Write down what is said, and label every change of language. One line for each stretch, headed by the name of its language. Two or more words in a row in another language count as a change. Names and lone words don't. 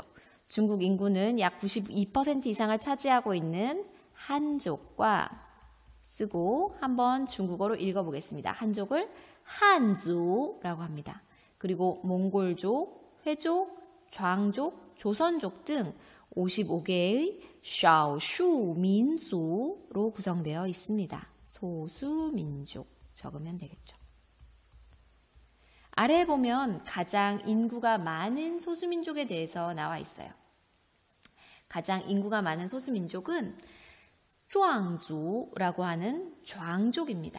Korean: 중국 인구는 약 92% 이상을 차지하고 있는 한족과 쓰고 한번 중국어로 읽어보겠습니다. 한족을 한族라고 합니다. 그리고 몽골족, 회족, 좌족, 조선족 등 55개의 少数民族로 구성되어 있습니다. 소수민족 적으면 되겠죠. 아래에 보면 가장 인구가 많은 소수민족에 대해서 나와 있어요. 가장 인구가 많은 소수민족은 壮族라고 하는 좌족입니다.